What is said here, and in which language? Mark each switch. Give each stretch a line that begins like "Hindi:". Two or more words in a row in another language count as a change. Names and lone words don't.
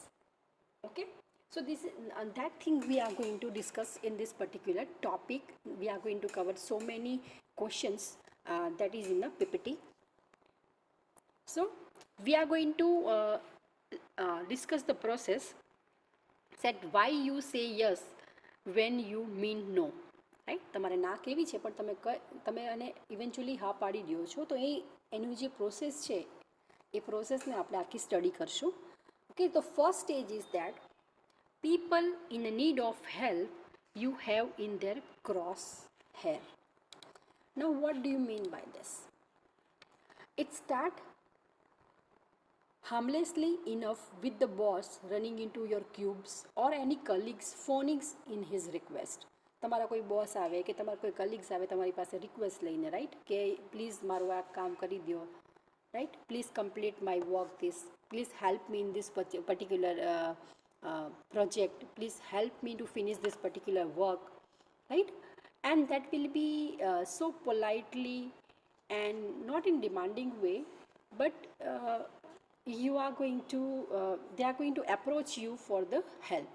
English: Okay, so this is that thing we are going to discuss in this particular topic. We are going to cover so many questions that is in the ppt. So we are going to discuss the process that why you say yes when you mean no.
Gujarati: રાઈટ, તમારે ના કેવી છે પણ તમે અને ઇવેન્ચ્યુઅલી હા પાડી દો છો, તો એનું જે પ્રોસેસ છે એ પ્રોસેસને આપણે આખી સ્ટડી કરશું.
English: Okay, તો first stage is that people in need of help you have in their cross hair. Now what do you mean by this? It start harmlessly enough with the boss running into your cubes or any colleagues phoning in his request.
Gujarati: તમારા કોઈ બોસ આવે કે તમારા કોઈ કલીગ્સ આવે તમારી પાસે રિક્વેસ્ટ લઈને, રાઈટ, કે પ્લીઝ મારું આ કામ કરી દો, રાઈટ,
English: please complete my work this, please help me in this particular project, please help me to finish this particular work, right? And that will be so politely and not in demanding way, but you are going to they are going to approach you for the help.